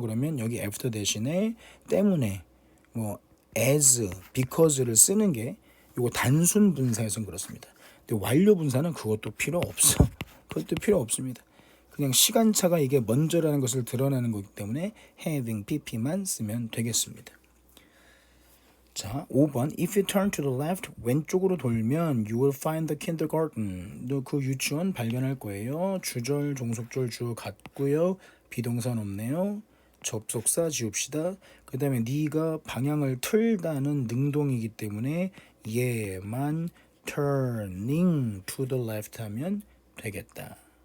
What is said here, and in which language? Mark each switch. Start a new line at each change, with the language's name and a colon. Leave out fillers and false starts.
Korean: 그러면 여기 after 대신에 때문에 뭐 as, because를 쓰는 게 이거 단순 분사에서는 그렇습니다. 근데 완료 분사는 그것도 필요 없어. 그것도 필요 없습니다. 그냥 시간차가 이게 먼저라는 것을 드러내는 거기 때문에 having pp만 쓰면 되겠습니다. 자, 5번
English: If you turn to the left,
Korean: 왼쪽으로 돌면
English: you will find the kindergarten.
Korean: 너 그 유치원 발견할 거예요. 주절, 종속절, 주어 같고요. 비동사 없네요. 접속사 지웁시다. 그 다음에 네가 방향을 틀다는 능동이기 때문에 얘만 turning to the left 하면 되겠다.